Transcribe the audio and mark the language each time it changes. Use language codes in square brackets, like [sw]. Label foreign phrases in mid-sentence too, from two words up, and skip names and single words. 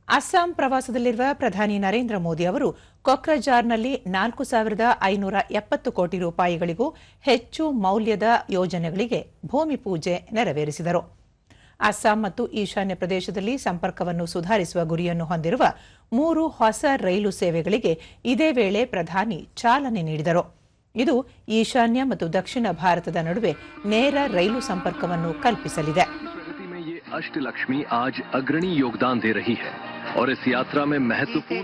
[kn] ಅಸ್ಸಾಂ ಪ್ರವಾಸದಲ್ಲಿರುವ ಪ್ರಧಾನಿ ನರೇಂದ್ರ ಮೋದಿ ಅವರು ಕೊಕ್ರಜಾರ್ನಲ್ಲಿ 4,570 ಕೋಟಿ ರೂಪಾಯಿಗಳಿಗೂ ಹೆಚ್ಚು ಮೌಲ್ಯದ ಯೋಜನೆಗಳಿಗೆ ಭೂಮಿ ಪೂಜೆ ನೆರವೇರಿಸಿದರು. ಅಸ್ಸಾಂ ಮತ್ತು ಈಶಾನ್ಯ ಪ್ರದೇಶದಲ್ಲಿ ಸಂಪರ್ಕವನ್ನು ಸುಧಾರಿಸುವ ಗುರಿಯನ್ನು ಹೊಂದಿರುವ 3 ಹೊಸ ರೈಲು ಸೇವೆಗಳಿಗೆ ಇದೇ ವೇಳೆ ಪ್ರಧಾನಿ ಚಾಲನೆ ನೀಡಿದರು. ಇದು ಈಶಾನ್ಯ ಮತ್ತು ದಕ್ಷಿಣ ಭಾರತದ ನಡುವೆ ನೇರ ರೈಲು ಸಂಪರ್ಕವನ್ನು ಕಲ್ಪಿಸಲಿದೆ. [hi] अष्टलक्ष्मी आज अग्रणी योगदान दे रही है और इस यात्रा में महत्वपूर्ण